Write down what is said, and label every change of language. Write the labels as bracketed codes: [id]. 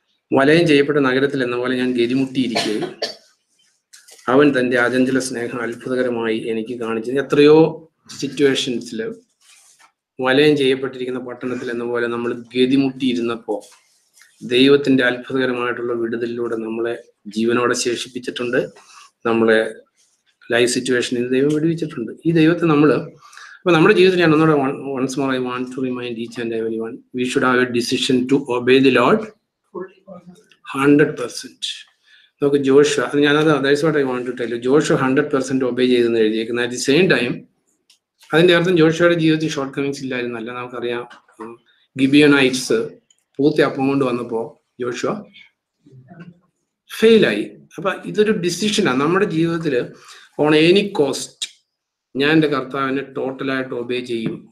[ml] വലയം ചെയ്യപ്പെട്ട നഗരത്തിൽ എന്ന പോലെ ഞാൻ ഗതിമുട്ടിയിരിക്കെ അവൻ തന്റെ അചഞ്ചല സ്നേഹം അത്ഭുതകരമായി എനിക്ക് കാണിച്ചു. എത്രയോ സിറ്റുവേഷൻസിൽ വലയം ചെയ്യപ്പെട്ടിരിക്കുന്ന പട്ടണത്തിൽ എന്ന പോലെ നമ്മൾ ഗതിമുട്ടിയിരുന്നപ്പോൾ ദൈവത്തിന്റെ അത്ഭുതകരമായിട്ടുള്ള വിടുതലിലൂടെ നമ്മളെ ജീവനോടെ ശേഷിപ്പിച്ചിട്ടുണ്ട്. നമ്മളെ ലൈഫ് സിറ്റുവേഷനിൽ ദൈവം വിടുവിച്ചിട്ടുണ്ട്. ഈ ദൈവത്തെ അപ്പൊ നമ്മുടെ ജീവിതത്തിൽ ഞാൻ ഒന്നുകൂടെ [en] once more I want to remind each and everyone, we should have a decision to obey the Lord 100%. [ml] നമുക്ക് [en] Joshua, that's what I want to tell you. [ml] Joshua 100% obey ചെയ്തെന്ന് എഴുതിയേക്കുന്നത്. അറ്റ് ദി സെയിം ടൈം അതിന്റെ അർത്ഥം ജോഷുവയുടെ ജീവിതത്തിൽ short Cummings ഇല്ലായിരുന്നല്ല. നമുക്കറിയാം, ഗിബിയനൈറ്റ്സ് പൂത്തി അപ്പം കൊണ്ട് വന്നപ്പോ Joshua ഫെയിലായി. അപ്പൊ ഇതൊരു ഡിസിഷനാണ് നമ്മുടെ ജീവിതത്തിൽ. [en] on any cost [ml] ഞാൻ എൻ്റെ കർത്താവിനെ ടോട്ടലായിട്ട് ഒബേ ചെയ്യും.